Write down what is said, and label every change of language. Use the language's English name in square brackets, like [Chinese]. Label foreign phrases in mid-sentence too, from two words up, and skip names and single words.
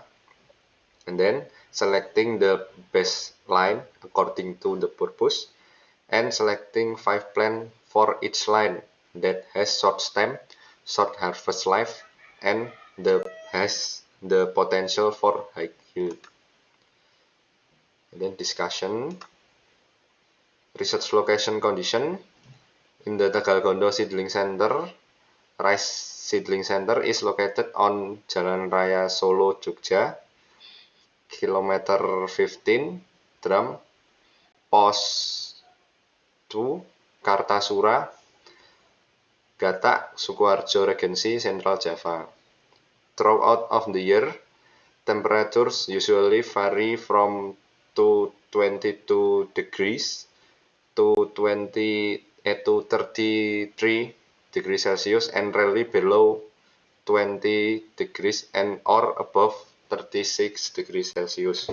[English] And then selecting the best line according to the purpose, and selecting 5 plants for each line that has short stem, short harvest life, and has the potential for high yield. And then discussion. Research location condition. In the Tegalgondo Seedling Center, Rice Seedling Center is located on Jalan Raya Solo, Jogja, kilometer 15, Dram, Pos 2, Kartasura, Gatak, Sukoharjo Regency, Central Java. Throughout of the year, temperatures usually vary from 22 degrees to 33 degrees Celsius and rarely below 20 degrees and or above 36 degrees Celsius.